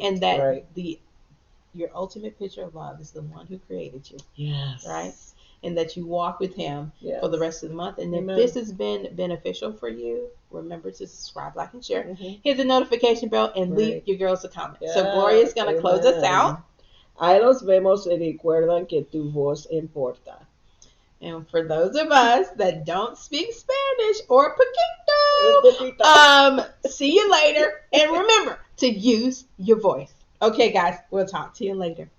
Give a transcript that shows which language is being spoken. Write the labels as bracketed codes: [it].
[en] And that your ultimate picture of love is the one who created you. Yes. Right? And that you walk with him for the rest of the month. And if this has been beneficial for you, remember to subscribe, like, and share. Hit the notification bell and leave your girls a comment. Yeah. So Gloria is going to close us out. [es] Ahí los vemos y recuerdan que tu voz importa. [en] And for those of us that don't speak Spanish or poquito, see you later. And remember to use your voice. Okay, guys, we'll talk to you later.